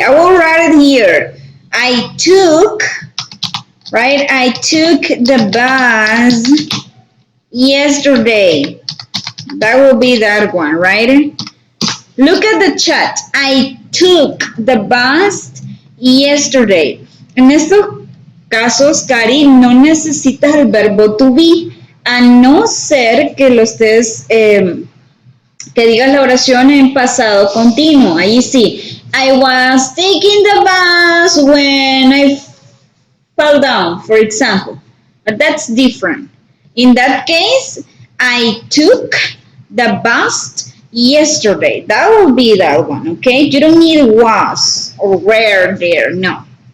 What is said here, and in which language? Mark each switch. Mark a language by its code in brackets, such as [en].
[en] I will write it here. I took, right? I took the bus yesterday. That will be that one, right? Look at the chat. I took the bus yesterday. [es] En estos casos, Cari, no necesitas el verbo to be, a no ser que lo estés, que digas la oración en pasado continuo. Ahí sí. [en] I was taking the bus when I fell down, for example. But that's different. In that case, I took the bus yesterday. That will be that one, okay? You don't need was or where there, no.